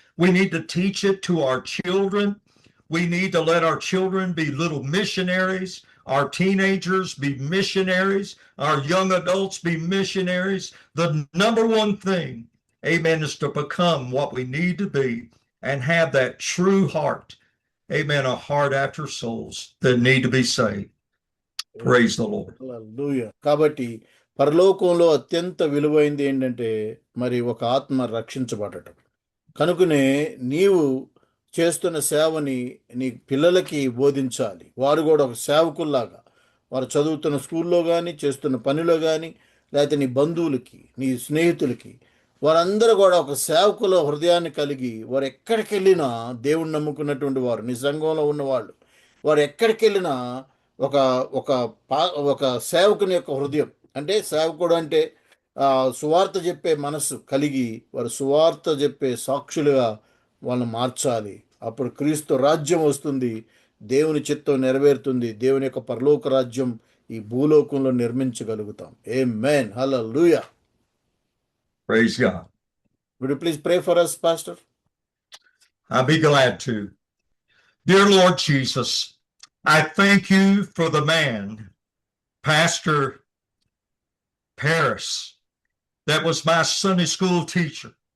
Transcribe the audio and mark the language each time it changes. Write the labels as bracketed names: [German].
[English] We need to teach it to our children. We need to let our children be little missionaries, our teenagers be missionaries, our young adults be missionaries. The number one thing, amen, is to become what we need to be and have that true heart. Amen. A heart after souls that need to be saved. Praise the Lord. [Telugu] హల్లెలూయా. కాబట్టి పరలోకంలో అత్యంత విలువైంది ఏంటంటే మరి ఒక ఆత్మ రక్షించబడటం. కనుకనే నీవు చేస్తున్న సేవని నీ పిల్లలకి బోధించాలి. వారు కూడా ఒక సేవకుల్లాగా వారు చదువుతున్న స్కూల్లో కానీ, చేస్తున్న పనిలో కానీ, లేకపోతే నీ బంధువులకి, నీ స్నేహితులకి, వారందరూ కూడా ఒక సేవకుల హృదయాన్ని కలిగి వారు ఎక్కడికి వెళ్ళినా దేవుణ్ణి నమ్ముకున్నటువంటి వారు, నీ సంఘంలో ఉన్నవాళ్ళు, వారు ఎక్కడికి వెళ్ళినా ఒక ఒక ఒక సేవకుని యొక్క హృదయం, అంటే సేవకుడు అంటే సువార్త చెప్పే మనసు కలిగి వారు సువార్త చెప్పే సాక్షులుగా వాళ్ళని మార్చాలి. అప్పుడు క్రీస్తు రాజ్యం వస్తుంది, దేవుని చిత్తం నెరవేరుతుంది, దేవుని యొక్క పరలోక రాజ్యం ఈ భూలోకంలో నిర్మించగలుగుతాం. ఆమేన్. హల్లెలూయా. [English] Praise God. Would you please pray for us, Pastor? I'll be glad to. Dear Lord Jesus, I thank you for the man, Pastor Paris, that was my Sunday school teacher.